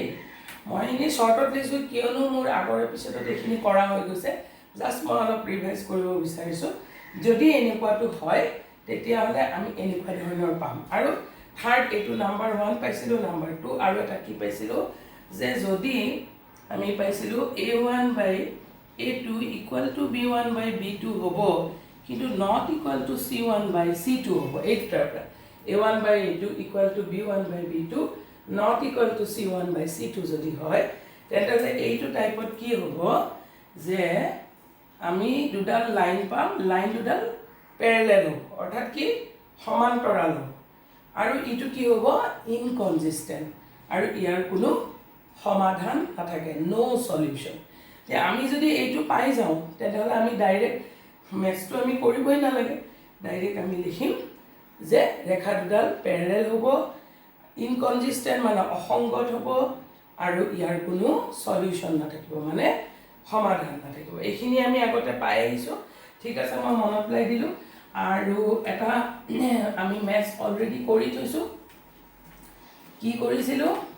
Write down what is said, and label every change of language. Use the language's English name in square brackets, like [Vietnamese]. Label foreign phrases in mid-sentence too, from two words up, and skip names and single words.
[Assamese] মই এনেই শ্বৰ্টত দিছোঁ, কিয়নো মোৰ আগৰ এপিছডত এইখিনি কৰা হৈ গৈছে, জাষ্ট মই অলপ ৰিভাইজ কৰিব বিচাৰিছোঁ। যদি এনেকুৱাটো হয়, তেতিয়াহ'লে আমি এনেকুৱা ধৰণৰ পাম। আৰু থাৰ্ড, এইটো নাম্বাৰ 1 পাইছিলোঁ, নাম্বাৰ 2 আৰু এটা কি পাইছিলোঁ যে যদি আমি পাইছিলোঁ [English] a1 by a2 equal to b1 by b2 [Assamese] হ'ব, কিন্তু [English] not equal to c1 by c2 [Assamese] হ'ব। এই দুটাৰ পৰা [English] a1 by a2 equal to b1 by b2 not equal to C1 by C2 [Assamese] যদি হয় তেন্তে এইটো টাইপত কি হ'ব যে আমি দুডাল লাইন পাম লাইন দুডাল প্যারালাল হ'ব অৰ্থাৎ কি সমান্তৰাল হ'ব আৰু ইটো কি হ'ব ইনকনসিস্টেন্ট আৰু ইয়াৰ কোনো সমাধান নাথাকে [English] no solution [Assamese] যে আমি যদি এইটো পাই যাওঁ তেতিয়াহ'লে আমি [English] direct maths [Assamese] আমি কৰিবই নালাগে ডাইৰেক্ট আমি লিখিম যে ৰেখা দুডাল প্যারালাল হ'ব ইনকনসিস্টেন্ট মানে অসংগত হ'ব আৰু ইয়াৰ কোনো সলিউশন নাথাকিব মানে সমাধান নাথাকিব এইখিনি আমি আগতে পাই আহিছো ঠিক আছে মই মনত পেলাই দিলো আৰু এটা আমি [English] maths already [Assamese] কৰি থৈছো কি কৰিছিলো